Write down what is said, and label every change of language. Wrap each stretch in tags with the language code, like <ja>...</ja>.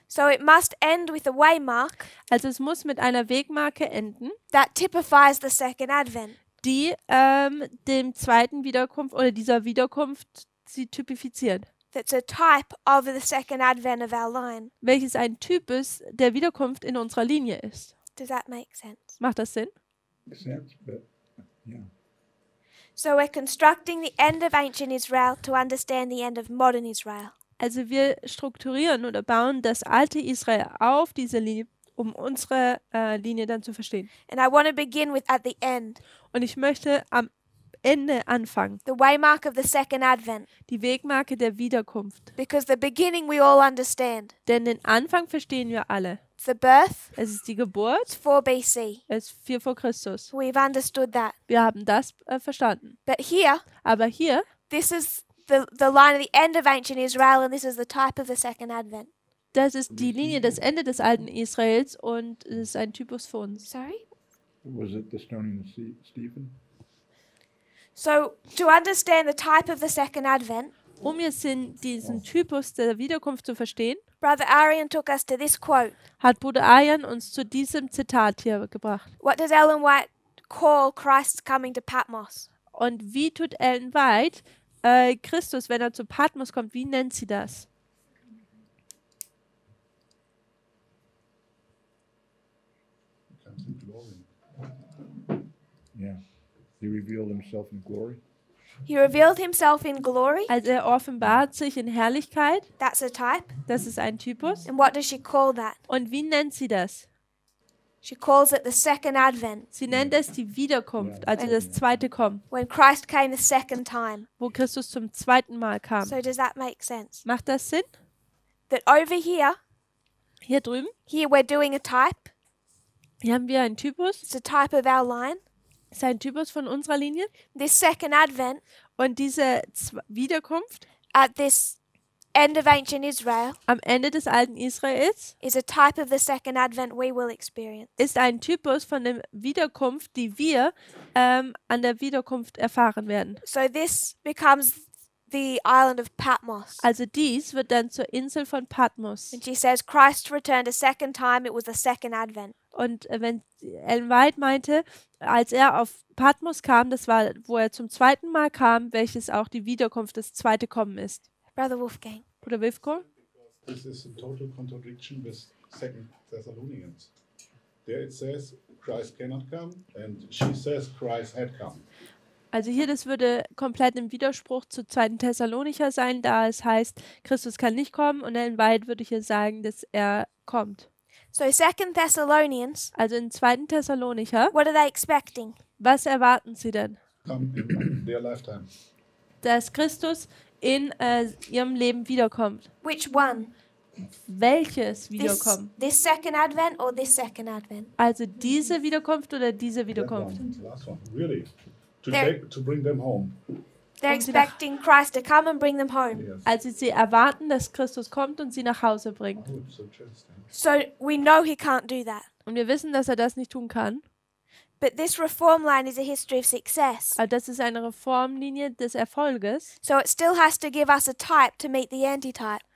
<en>So it must end with a waymark</en> <de>Also es muss mit einer Wegmarke enden,</de> <en>that typifies the second advent.</en> <de>die dem zweiten Wiederkunft oder dieser Wiederkunft sie typifiziert.</de> <en>That's a type of the second advent of our line.</en> <de>Welches ein Typus der Wiederkunft in unserer Linie ist.</de> <en>Does that make sense?</en> <de>Macht das Sinn?</de> <en>Sense, but yeah. So we're constructing the end of ancient Israel to understand the end of modern Israel.</en> <de>Also wir strukturieren oder bauen das alte Israel auf diese Linie, um unsere Linie dann zu verstehen.</de> <en>And I want to begin with at the end,</en> <de>Und ich möchte am Ende anfangen,</de> <en>the waymark of the second advent,</en> <de>die Wegmarke der Wiederkunft.</de> <en>because the beginning we all understand.</en> <de>Denn den Anfang verstehen wir alle.</de> <en>The birth,</en> <de>Es ist die Geburt,</de> <en>it's 4 BC.</en> <de>es ist 4 vor Christus.</de> <en>We've understood that.</en> <de>Wir haben das verstanden.</de> <en>But here,</en> <de>Aber hier,</de> <en>this is the line of the end of ancient Israel, and this is the type of the second advent.</en> <de>das ist die Linie, das Ende des alten Israels und es ist ein Typus für uns.</de> <en>Sorry? Was it the stoning of Stephen? So, to understand the type of the second advent,</en> <de>Um jetzt diesen Typus der Wiederkunft zu verstehen,</de> <en>Brother Arian took us to this quote.</en> <de>hat Bruder Arjan uns zu diesem Zitat hier gebracht.</de> <en>What does Ellen White call Christ's coming to Patmos?</en> <de>Und wie tut Ellen White Christus, wenn er zu Patmos kommt, wie nennt sie das?</de> <en>Comes in glory. Yeah. He revealed himself in glory. He revealed himself in glory.</en> <de>Also er offenbart sich in Herrlichkeit,</de> <en>That's a type.</en> <de>das ist ein Typus.</de> <en>And what does she call that?</en> <de>Und wie nennt sie das?</de> <en>She calls it the second advent,</en> <de>Sie nennt es die Wiederkunft, also das zweite Kommen,</de> <en>when Christ came the second time.</en> <de>wo Christus zum zweiten Mal kam.</de> <en>So does that make sense?</en> <de>Macht das Sinn?</de> <en>That over here,</en> <de>Hier drüben,</de> <en>here we're doing a type.</en> <de>hier haben wir einen Typus,</de> <en>It's a type of our line.</en> <de>das ist ein Typus von unserer Linie.</de> <en>This second advent,</en> <de>Und diese Wiederkunft</de> <en>at this end of ancient Israel,</en> <de>am Ende des alten Israels</de> <en>is a type of the second advent we will experience.</en> <de>ist ein Typus von der Wiederkunft, die wir an der Wiederkunft erfahren werden.</de> <en>So this becomes the island of Patmos.</en> <de>Also dies wird dann zur Insel von Patmos.</de> <en>And she says Christ returned a second time, it was the second advent.</en> <de>Und wenn Ellen White meinte, als er auf Patmos kam, das war, wo er zum zweiten Mal kam, welches auch die Wiederkunft, das zweite Kommen ist.</de> <en>Brother Wolfgang.</en> <de>Bruder Wilfko?</de> <en>This is a total contradiction with 2 Thessalonians. There it says Christ cannot come, and she says Christ had come.</en> <de>Also hier, das würde komplett im Widerspruch zu 2. Thessalonicher sein, da es heißt, Christus kann nicht kommen, und in Wahrheit würde ich hier sagen, dass er kommt.</de> <en>So 2 Thessalonians,</en> <de>Also in 2. Thessalonicher,</de> <en>what are they expecting?</en> <de>was erwarten sie denn?</de> <en>Come in their lifetime.</en> <de>Dass Christus in ihrem Leben wiederkommt.</de> <en>Which one?</en> <de>Welches</de> <en>This,</en> <de>Wiederkommen?</de> <en>this second advent or this second advent?</en> <de>Also diese Wiederkunft oder diese</de> <en>That</en> <de>Wiederkunft?</de> <en>one, the last one. Really? There- To bring them home. They're</en> <de>Um sie nach-</de> <en>expecting Christ to come and bring them home. Yes.</en> <de>Also sie erwarten, dass Christus kommt und sie nach Hause bringt.</de> <en>Good, so interesting. So we know he can't do that.</en> <de>Und wir wissen, dass er das nicht tun kann.</de> <en>But this reform line is a history of success.</en> <de>Aber das ist eine Reformlinie des Erfolges.</de> <en>So it still has to give us a type to meet the antitype.</en>